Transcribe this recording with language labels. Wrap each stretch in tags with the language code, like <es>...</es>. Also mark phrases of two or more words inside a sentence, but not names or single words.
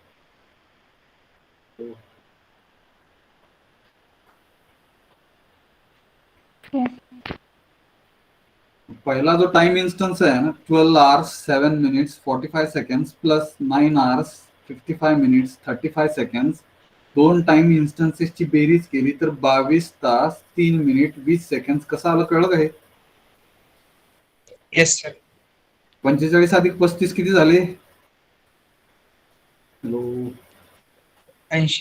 <en>Yes.</en> <mr>पहिला जो</mr> <en>time instance</en> <mr>आहे ना,</mr> <en>12 hours 7 minutes 45 seconds प्लस 9 hours 55 minutes 35 seconds,</en> <mr>दोन</mr> <en>time instances</en> <mr>बेरीज केली तर 22 तास 3 मिनिट 20 सेकंड. कसं आलं, कळलं का हे.</mr> <en>yes sir.</en> <mr>45 अधिक 35 किती झाले. हॅलो. 80.</mr>